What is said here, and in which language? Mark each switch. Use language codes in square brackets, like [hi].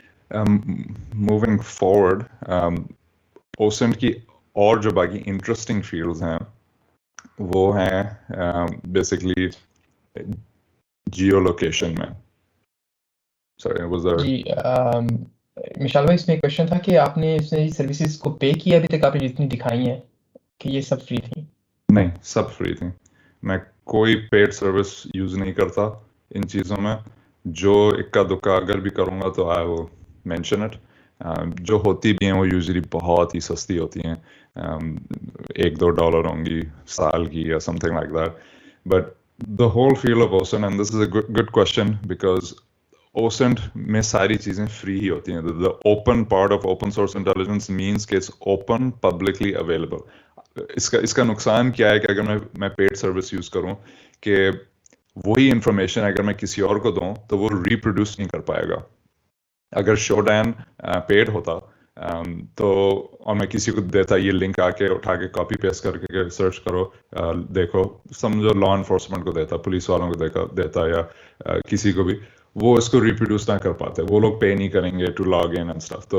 [ur] Moving forward, اوسنٹ کی اور جو باقی انٹرسٹنگ فیلڈز ہیں وہ ہیں بیسکلی جیو لوکیشن میں. [en] Sorry, was there... [ur] جی مشال بھائی، اس میں ایک کوشچن تھا کہ آپ نے اس سروسز کو پے کیا ابھی تک؟ آپ نے جتنی دکھائی ہیں کہ یہ سب فری تھیں؟ نہیں، سب فری تھیں. میں کوئی پیڈ سروس یوز نہیں کرتا ان چیزوں میں. جو اکا دکا اگر بھی کروں گا تو [en] I will mention it. [ur] جو ہوتی بھی ہیں وہ یوزلی بہت ہی سستی ہوتی ہیں، $1-2 ہوں گی سال کی یا [en] Something like that. But the whole field of OSINT, and this is a good question, because OSINT [ur] میں ساری چیزیں فری ہی ہوتی ہیں. [en] The open part of open source intelligence means کہ it's open, publicly available. [ur] اس کا نقصان کیا ہے کہ اگر میں پیڈ سروس یوز کروں کہ وہی انفارمیشن اگر میں کسی اور کو دوں تو وہ ریپروڈیوس نہیں کر پائے گا. اگر شوڈان پیڈ ہوتا تو اور میں کسی کو دیتا یہ لنک آ کے اٹھا کے کاپی پیسٹ کر کے سرچ کرو دیکھو، سمجھو لا انفورسمنٹ کو دیتا، پولیس والوں کو دیتا یا کسی کو بھی، وہ اس کو ریپروڈیوس نہ کر پاتے، وہ لوگ پے نہیں کریں گے [en] To log in and stuff.